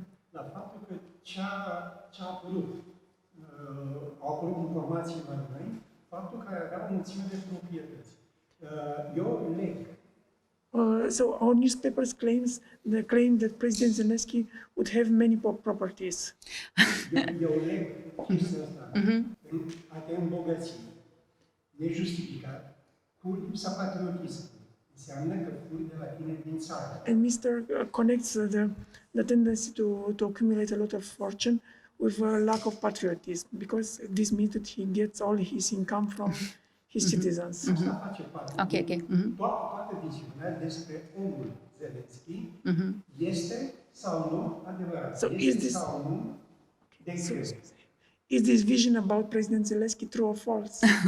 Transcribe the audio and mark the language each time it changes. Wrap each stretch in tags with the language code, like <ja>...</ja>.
<ro>la faptul că ce a apărut, au apărut informații la noi, faptul că avea o mulțime de proprietăți. Eu leg.</ro> <en>So our newspapers claim that President Zelensky would have many properties.</en> <ro>Eu leg chestia asta. A te îmbogăți nejustificat cu lipsa patriotismului. Înseamnă că furi de la tine din țară.</ro> <en>And Mr. connects the tendency to accumulate a lot of fortune with a lack of patriotism, because this means that he gets all his income from his citizens.</en> <ro>Asta face parte. okay. Toată viziunea despre omul Zelensky este sau nu adevărat. So este sau nu de crezut.</ro> <en>Is this vision about President Zelensky true or false?</en>